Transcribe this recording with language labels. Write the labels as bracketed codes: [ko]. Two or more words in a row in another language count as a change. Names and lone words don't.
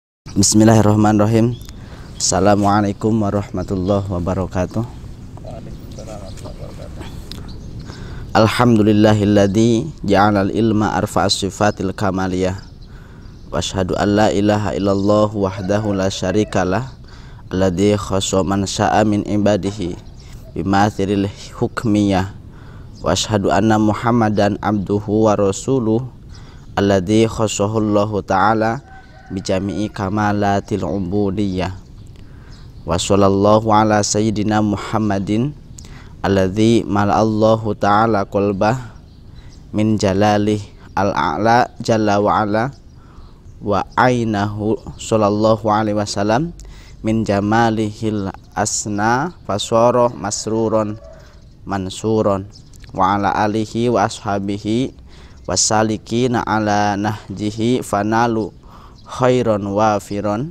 [ar] بسم الله الرحمن الرحيم. السلام عليكم ورحمة الله وبركاته. الحمد لله الذي جعل العلم أرفع الصفات الكمالية. وأشهد أن لا إله إلا الله وحده لا شريك له الذي خص من شاء من عباده بمثل الحكمية. وأشهد أن محمدا عبده ورسوله الذي خصه الله تعالى بجميع كمالات العبودية. وصلى الله على سيدنا محمد الذي ملأ الله تعالى قلبه من جلاله الأعلى جل وعلا وعينه صلى الله عليه وسلم من جماله الأسنى فصار مسرورا منصورا وعلى آله وأصحابه والسالكين على نهجه فنالوا خيرا وافرا.